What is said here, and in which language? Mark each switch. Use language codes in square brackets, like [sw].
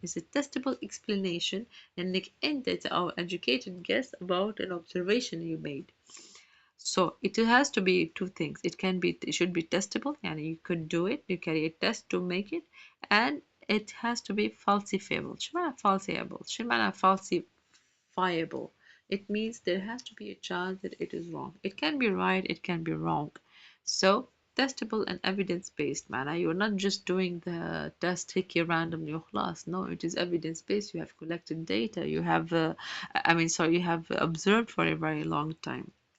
[en] Is a testable explanation [ar] انك انت [en] or educated guess about an observation you made. So it has to be two things. It should be testable, يعني you could do it, you carry a test to make it, and it has to be falsifiable. [ar] شو معنى falsifiable؟ شو معنى falsifiable? [en] It means there has to be a chance that it is wrong. It can be right, it can be wrong. So testable and evidence-based معنى you're not just doing the test هيك randomly وخلاص. No, it is evidence-based. You have collected data. You have, you have observed for a very long time.